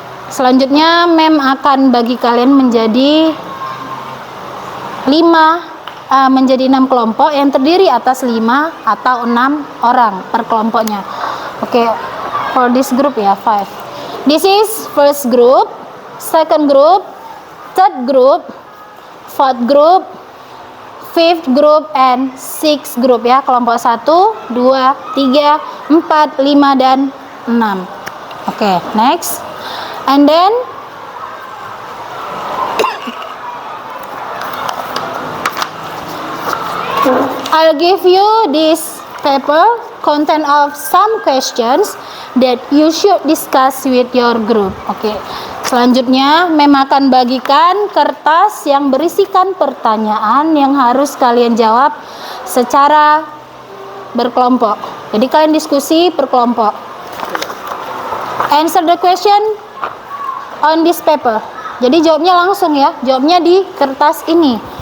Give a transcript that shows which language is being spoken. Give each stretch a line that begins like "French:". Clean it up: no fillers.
Indonesian: Selanjutnya, Mem akan bagi kalian menjadi 6 kelompok yang terdiri atas 5 atau 6 orang per kelompoknya.
English: Okay, for this group ya, 5. This is first group, second group, third group, fourth group, fifth group, and sixth group ya.
Indonesian: Kelompok 1, 2, 3, 4, 5, dan 6.
English: Okay, next. And then I'll give you this paper content of some questions that you should discuss with your group.
Indonesian: Oke. Selanjutnya, Mem akan bagikan kertas yang berisikan pertanyaan yang harus kalian jawab secara berkelompok. Jadi kalian diskusi per kelompok.
English: Answer the question on this paper.
Indonesian: Jadi jawabnya langsung ya. Jawabnya di kertas ini.